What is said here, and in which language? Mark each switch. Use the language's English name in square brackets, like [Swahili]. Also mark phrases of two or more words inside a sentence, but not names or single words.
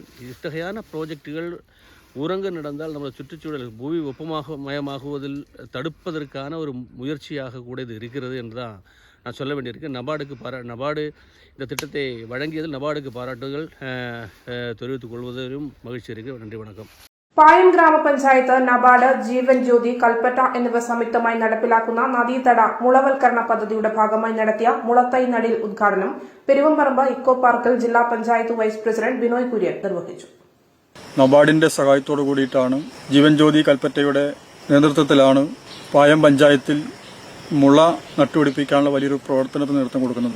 [Tamil] இத்தகையான ப்ராஜெக்டுகள் ஊரங்கு நடந்தால் நம்ம சுற்றுச்சூழல் புவி வெப்பமயமாகுவதில் தடுப்பதற்கான ஒரு முயற்சியாக கூட இது இருக்கிறது என்று தான் நான் சொல்ல வேண்டியிருக்கு. நபார்டு இந்த திட்டத்தை வழங்கியதில் நபார்டுக்கு பாராட்டுகள் தெரிவித்துக் கொள்வதிலும் மகிழ்ச்சி இருக்குது. நன்றி, வணக்கம். [Malayalam] പായം ഗ്രാമപഞ്ചായത്ത്, നബാർഡ്, ജീവൻ ജ്യോതി, കൽപ്പറ്റ എന്നിവ സംയുക്തമായി നടപ്പിലാക്കുന്ന നദീതട മുളവൽക്കരണ പദ്ധതിയുടെ ഭാഗമായി നടത്തിയ മുളത്തൈ നടീൽ ഉദ്ഘാടനം പെരുവമ്പറമ്പ് ഇക്കോ പാർക്കിൽ ജില്ലാ പഞ്ചായത്ത് വൈസ് പ്രസിഡന്റ് ബിനോയ് കുര്യൻ നിർവഹിച്ചു. നബാർഡിന്റെ സഹായത്തോടു കൂടിയിട്ടാണ് ജീവൻ ജ്യോതി കൽപ്പറ്റയുടെ നേതൃത്വത്തിലാണ് പായം പഞ്ചായത്തിൽ മുള നട്ടുപിടിപ്പിക്കാനുള്ള വലിയൊരു പ്രവർത്തനത്തിന് നേതൃത്വം കൊടുക്കുന്നത്.